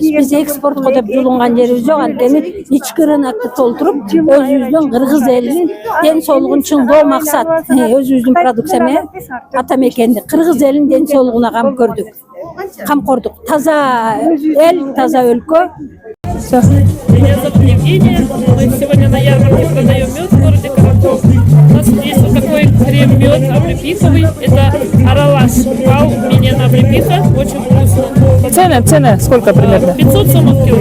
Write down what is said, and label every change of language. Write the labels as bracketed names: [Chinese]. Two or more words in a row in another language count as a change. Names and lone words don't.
[Kyrgyz] Биз экспортко деп жулунган жерибиз жок, анткени ички рынокто толтуруп, өзүбүздүн кыргыз элинин ден соолугун чыңдоо максат. Өзүбүздүн продукция ата мекенди кыргыз элинин ден соолугуна камкордук. Таза эл, таза өлкө. [Russian] Меня зовут Евгения. Мы сегодня на ярмарке продаем мед в городе Каракол. У нас есть вот такой крем-мед облепиховый. Это аралаш. Вау, меня облепиха. Очень вкусно. Цены сколько примерно? 500 сомов килограмм.